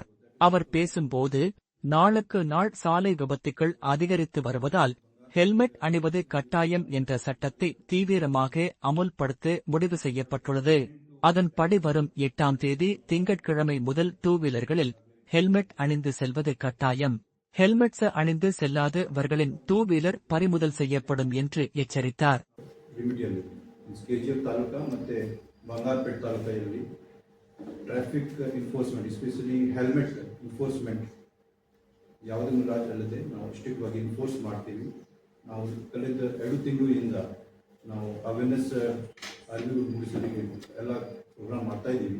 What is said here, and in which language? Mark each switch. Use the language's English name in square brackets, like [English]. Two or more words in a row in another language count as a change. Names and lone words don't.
[Tamil] அவர் பேசும்போது, நாளுக்கு நாள் சாலை விபத்துகள் அதிகரித்து வருவதால் ஹெல்மெட் அணிவது கட்டாயம் என்ற சட்டத்தை தீவிரமாக அமுல்படுத்த முடிவு செய்யப்பட்டுள்ளது. அதன்படி வரும் 8ஆம் தேதி திங்கட்கிழமை முதல் 2 வீலர்களில் ஹெல்மெட் அணிந்து செல்வது கட்டாயம். ஹெல்மெட்ஸ் அணிந்து செல்லாதவர்களின் 2 வீலர் பறிமுதல் செய்யப்படும் என்று எச்சரித்தார். [Kannada] KGF ತಾಲೂಕಾ ಮತ್ತೆ ಬಂಗಾರಪೇಟೆ ತಾಲೂಕಲ್ಲಿ [English] traffic enforcement especially helmet enforcement [Kannada] ಯಾವುದನ್ನು ರಾಜ್ಯದಲ್ಲದೆ ನಾವು ಸ್ಟ್ರಿಕ್ಟ್ ಆಗಿ ಎನ್ಫೋರ್ಸ್ ಮಾಡ್ತೀವಿ. ನಾವು ಕಳೆದ 2 ತಿಂಗಳಿಂದ ನಾವು ಅವೇರ್ನೆಸ್ ಅರಿವು ಮೂಡಿಸಲಿಕ್ಕೆ ಎಲ್ಲ ಪ್ರೋಗ್ರಾಮ್ ಮಾಡ್ತಾ ಇದ್ದೀವಿ.